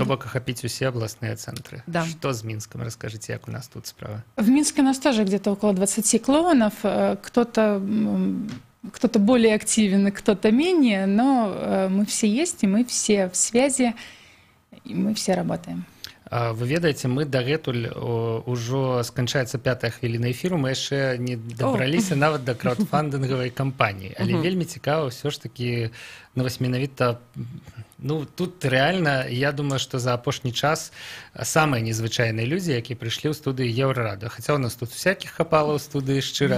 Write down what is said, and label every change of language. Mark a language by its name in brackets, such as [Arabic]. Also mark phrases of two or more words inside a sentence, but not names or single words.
[Belarusian] то бок [Russian] охапить все областные центры. Да. Что с Минском? Расскажите, как у нас тут справа. В Минске у нас тоже где-то около 20 клоунов. Кто-то более активен, кто-то менее, но мы все есть, и мы все в связи, и мы все работаем. [Belarusian] Вы ведаеце, мы дагэтуль ужо сканчаецца 5-я хвіліна эфіру, мы яшчэ не дабраліся нават да краўдфандынгавай кампаніі, але вельмі цікава ўсё ж такі менавіта, ну тут реально, я думаю, што за апошні час самыя незвычайныя людзі, якія прыйшлі ў студыі Еўрарада, хаця у нас тут всякіх хапала ў студыі шчыра.